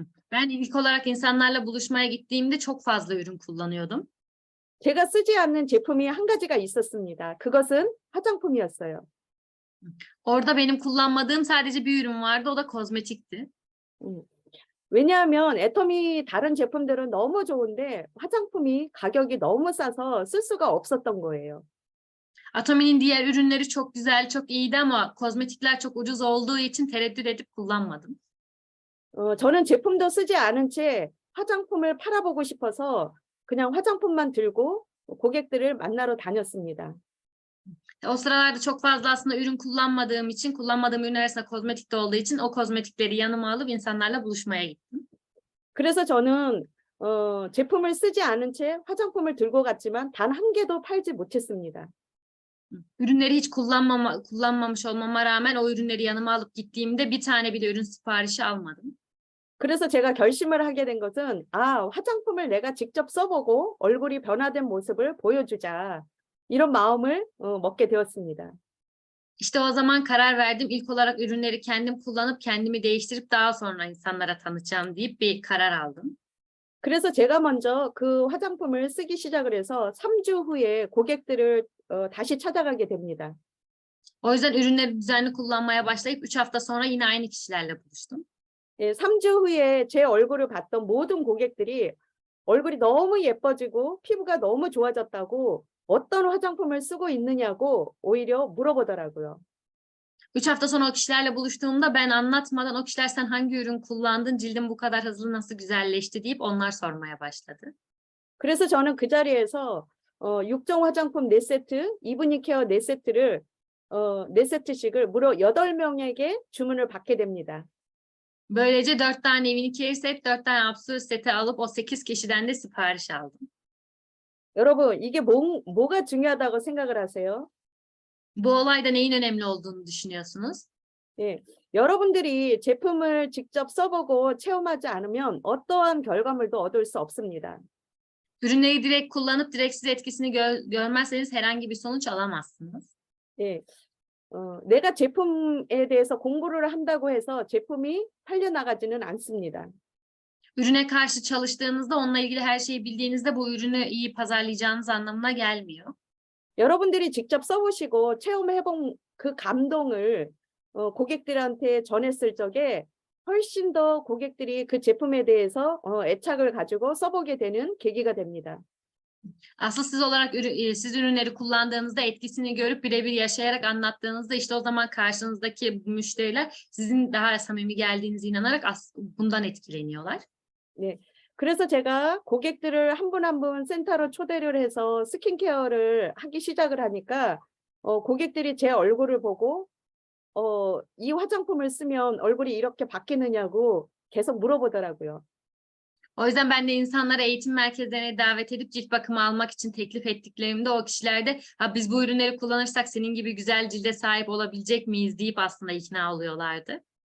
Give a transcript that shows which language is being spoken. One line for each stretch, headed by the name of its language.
Turkish: Ben ilk olarak insanlarla buluşmaya gittiğimde çok fazla ürün kullanıyordum.
Korean: 제가 쓰지 않는 제품이 한 가지가 있었습니다. 그것은 화장품이었어요.
Turkish: Orada benim kullanmadığım sadece bir ürün vardı, o da kozmetikti.
Korean: 왜냐하면 애터미 다른 제품들은 너무 좋은데 화장품이 가격이 너무 싸서 쓸 수가 없었던 거예요.
Turkish: Atomi'nin diğer ürünleri çok güzel, çok iyiydi ama kozmetikler çok ucuz olduğu için tereddüt edip kullanmadım.
Korean: 저는 제품도 쓰지 않은 채 화장품을 팔아보고 싶어서 그냥 화장품만 들고 고객들을 만나러 다녔습니다.
Turkish: O sıralarda çok fazla aslında ürün kullanmadığım için, kullanmadığım ürün arasında kozmetik de olduğu için o kozmetikleri yanıma alıp insanlarla buluşmaya gittim.
Korean: 그래서 저는 제품을 쓰지 않은 채 화장품을 들고 갔지만 단 한 개도 팔지 못했습니다.
Turkish: Ürünleri hiç kullanmamış olmama rağmen o ürünleri yanıma alıp gittiğimde bir tane bile ürün siparişi almadım.
Korean: 그래서 제가 결심을 하게 된 것은 화장품을 내가 직접 써보고 얼굴이 변화된 모습을 보여주자. 이런 마음을 먹게 되었습니다.
Turkish: İşte o zaman karar verdim. İlk olarak ürünleri kendim kullanıp kendimi değiştirip daha sonra insanlara tanıtacağım deyip bir karar aldım.
Korean: 그래서 제가 먼저 그 화장품을 쓰기 시작을 해서 3주 후에 고객들을 다시 찾아가게 됩니다.
Turkish: O yüzden ürünleri düzenli kullanmaya başlayıp 3 hafta sonra yine aynı kişilerle buluştum.
Korean: 3주 후에 제 얼굴을 봤던 모든 고객들이 얼굴이 너무 예뻐지고 피부가 너무 좋아졌다고 어떤 화장품을 쓰고 있느냐고 오히려 물어보더라고요.
Turkish: 3 hafta sonra o kişilerle buluştuğumda ben anlatmadan o kişiler sen hangi ürün kullandın, cildin bu kadar hızlı nasıl güzelleşti deyip onlar sormaya başladı.
Korean: 그래서 저는 그 자리에서 6종 화장품 4세트, 이브닝 케어 4세트를 4세트씩을 무려 8명에게 주문을 받게 됩니다.
Turkish: Böylece 4 tane Evening Care set, 4 tane Absolute seti alıp o 8 kişiden de sipariş aldım.
Korean: 여러분, 이게 뭐가 중요하다고 생각을 하세요?
Turkish: Bu olayda neyin önemli olduğunu düşünüyorsunuz?
Korean: 예, 여러분들이 제품을 직접 써보고 체험하지 않으면 어떠한 결과물도 얻을 수 없습니다.
Turkish: Ürünleri direkt kullanıp direkt siz etkisini görmezseniz herhangi bir sonuç alamazsınız.
Korean: 예, 내가 제품에 대해서 공부를 한다고 해서 제품이 팔려나가지는 않습니다.
Turkish: Ürüne karşı çalıştığınızda, onunla ilgili her şeyi bildiğinizde bu ürünü iyi pazarlayacağınız anlamına gelmiyor.
Korean: 여러분들이 직접 써보시고 체험해본 그 감동을 고객들한테 전했을 적에 훨씬 더 고객들이 그 제품에 대해서 애착을 가지고 써보게 되는 계기가 됩니다.
Turkish: Asıl siz olarak siz ürünleri kullandığınızda etkisini görüp birebir yaşayarak anlattığınızda işte o zaman karşınızdaki müşteriler sizin daha samimi geldiğinize inanarak bundan etkileniyorlar.
Korean: 네. 그래서 제가 고객들을 한 분 한 분 센터로 초대를 해서 스킨케어를 하기 시작을 하니까 고객들이 제 얼굴을 보고 이 화장품을 쓰면 얼굴이 이렇게 바뀌느냐고 계속 물어보더라고요.
Turkish: O yüzden ben de insanları eğitim merkezlerine davet edip cilt bakımı almak için teklif ettiklerimde o kişiler de biz bu ürünleri kullanırsak senin gibi güzel cilde sahip olabilecek miyiz deyip aslında ikna oluyorlardı.